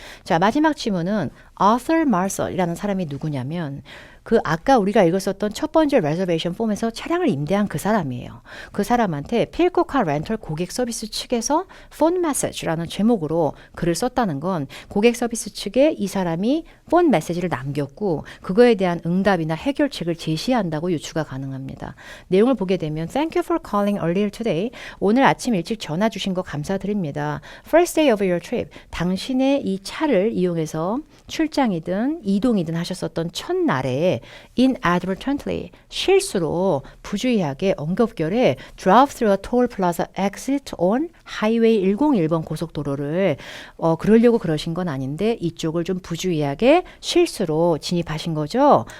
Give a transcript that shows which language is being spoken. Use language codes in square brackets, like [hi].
[ko] 자, 마지막 질문은 Arthur Marcel이라는 사람이 누구냐면 그 아까 우리가 읽었었던 첫 번째 레저베이션 폼에서 차량을 임대한 그 사람이에요. 그 사람한테 필코카 렌털 고객 서비스 측에서 폰 메시지라는 제목으로 글을 썼다는 건 고객 서비스 측에 이 사람이 폰 메시지를 남겼고 그거에 대한 응답이나 해결책을 제시한다고 유추가 가능합니다. 내용을 보게 되면 [en] Thank you for calling earlier today. [ko] 오늘 아침 일찍 전화 주신 거 감사드립니다. [en] First day of your trip. [ko] 당신의 이 차를 이용해서 출장이든 이동이든 하셨었던 첫날에 inadvertently, 실수로 부주의하게 언급결에 [en] drive through a toll plaza exit on highway [ko] 101번 고속도로를 그러려고 그러신 건 아닌데 이쪽을 좀 부주의하게 실수로 진입하신 거죠.